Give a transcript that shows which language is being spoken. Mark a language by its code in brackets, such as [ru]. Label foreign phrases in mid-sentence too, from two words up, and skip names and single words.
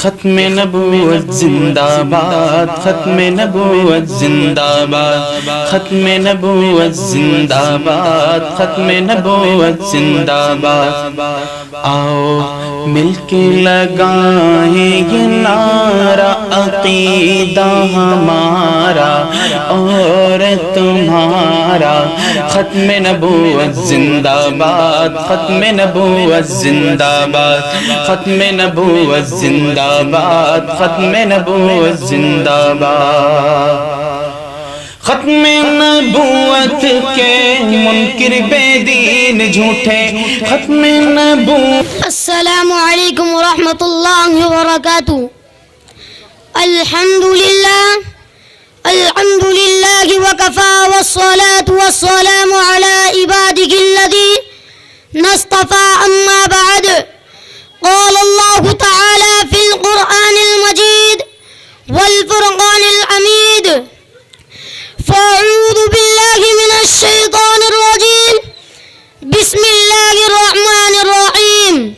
[ur] ختم نبوت زندہ باد، ختم نبوت زندہ باد، ختم نبوت زندہ باد، ختم نبوت زندہ باد۔ آؤ مل کے لگائیں یہ نعرہ عقیدہ ہمارا اور تمہارا، ختم نبوت زندہ باد، ختم نبوت زندہ باد، ختم نبوت زندہ باد، ختم نبوت زندہ باد۔ ختم نبوت کے منکر بے دین جھوٹے، ختم نبوت۔ [ar] السلام علیکم ورحمۃ اللہ وبرکاتہ۔ الحمد للہ وکفا والصلاة والسلام علی عبادہ الذین اصطفى، اما بعد، قال اللہ تعالی فی القرآن المجید والفرقان الحمید، فاعوذ باللہ من الشیطان الرجیم، بسم اللہ الرحمن الرحیم۔